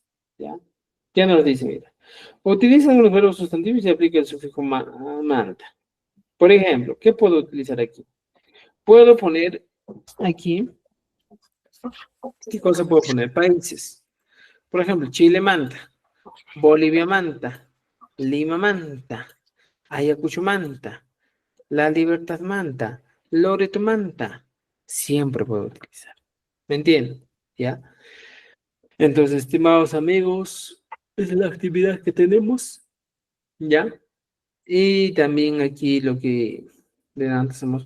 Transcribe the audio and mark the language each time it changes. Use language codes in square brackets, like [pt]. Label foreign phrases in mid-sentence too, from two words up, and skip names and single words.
[es] ¿Ya? ¿Qué nos dice? Mira, utilizan los verbos sustantivos y se aplica el sufijo manta. Por ejemplo, ¿qué puedo utilizar aquí? Puedo poner aquí, ¿qué cosa puedo poner? Países. Por ejemplo, Chile manta, Bolivia manta, Lima manta, Ayacucho manta, La Libertad manta, Loreto manta. Siempre puedo utilizar. ¿Me entienden? ¿Ya? Entonces, estimados amigos, esa es la actividad que tenemos. ¿Ya? Y también aquí lo que de antes hemos...